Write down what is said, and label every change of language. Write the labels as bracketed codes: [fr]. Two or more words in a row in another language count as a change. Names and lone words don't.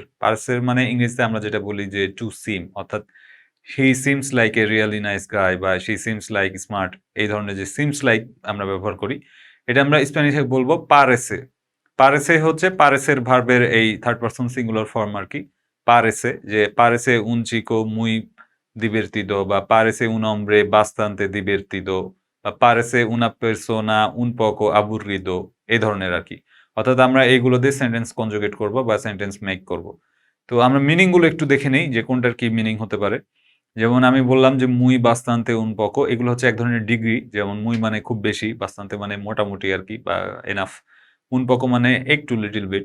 [bn] পারেসের মানে ইংরেজিতে আমরা যেটা বলি যে [en] to seem, [bn] অর্থাৎ [en] he seems like a really nice guy [bn] বা [en] she seems like smart, [bn] এই ধরনের যে [en] seems like [bn] আমরা ব্যবহার করি, এটা আমরা স্প্যানিশে বলবো পারেসে। পারেসে হচ্ছে পারেসের ভার্বের এই [en] third person singular form [bn] আর কি। [es] পারেসে, যে পারেসে un chico muy divertido বা parece un hombre bastante divertido বা parece una persona un poco aburrido, [bn] এই ধরনের আর কি। অর্থাৎ আমরা এইগুলো দিয়ে [en] sentence conjugate [bn] করব বা [en] sentence make [bn] করব। তো আমরা মিনিং গুলো একটু দেখে নেই যে কোনটার কি মিনিং হতে পারে। যেমন আমি বললাম যে [es] muy bastante un poco, [bn] এগুলো হচ্ছে এক ধরনের ডিগ্রি। যেমন মুই মানে খুব বেশি, বাস্তান্তে মানে মোটামুটি আর কি বা এনাফ, [es] un poco [bn] মানে একটু [en] little bit.